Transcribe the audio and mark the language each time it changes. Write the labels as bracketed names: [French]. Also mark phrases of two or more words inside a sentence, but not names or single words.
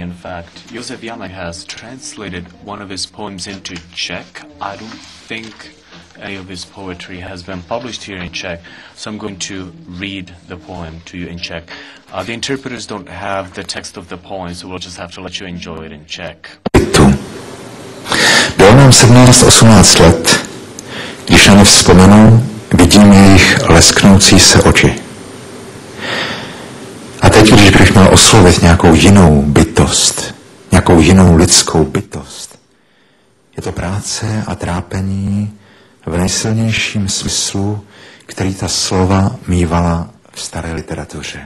[English] In fact, Josef Janek has translated one of his poems into Czech. I don't think any of his poetry has been published here in Czech, so I'm going to read the poem to you in Czech. The interpreters don't have the text of the poem, so we'll just have to let you enjoy it in Czech. [Czech] Bylo nám 17-18 let. Když na ně vzpomenu, vidím jejich lesknoucí se oči. A teď, když bych měl oslovit nějakou jinou bytost, nějakou jinou lidskou bytost, je to práce a trápení v nejsilnějším smyslu, který ta slova mívala v staré literatuře.